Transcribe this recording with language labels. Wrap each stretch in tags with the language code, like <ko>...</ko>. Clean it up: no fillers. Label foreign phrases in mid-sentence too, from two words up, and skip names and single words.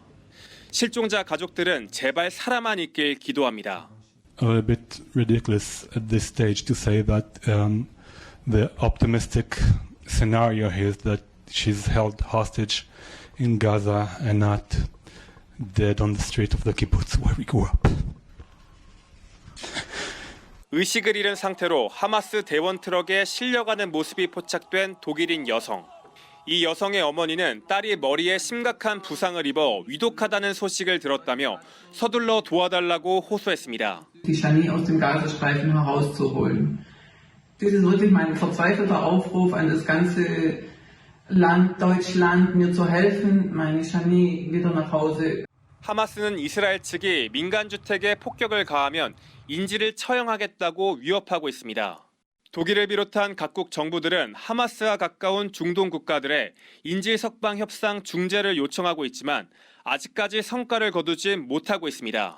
<ko>실종자 가족들은 제발 살아만 있길 기도합니다.</ko> <en>A bit ridiculous at this stage to say that the optimistic scenario here is that she's held hostage in Gaza and not dead on the street of the kibbutz where we grew up.</en> <ko>의식을 잃은 상태로 하마스 대원 트럭에 실려가는 모습이 포착된 독일인 여성. 이 여성의 어머니는 딸이 머리에 심각한 부상을 입어 위독하다는 소식을 들었다며 서둘러 도와달라고 호소했습니다.</ko> <de>Die Shani aus dem Gazastreifen herauszuholen. Das ist wirklich mein verzweifelter Aufruf an das ganze Land, Deutschland, mir zu helfen, meine Shani wieder nach Hause.</de> <ko>하마스는 이스라엘 측이 민간 주택에 폭격을 가하면 인질을 처형하겠다고 위협하고 있습니다. 독일을 비롯한 각국 정부들은 하마스와 가까운 중동 국가들의 인질 석방 협상 중재를 요청하고 있지만 아직까지 성과를 거두지 못하고 있습니다.</ko>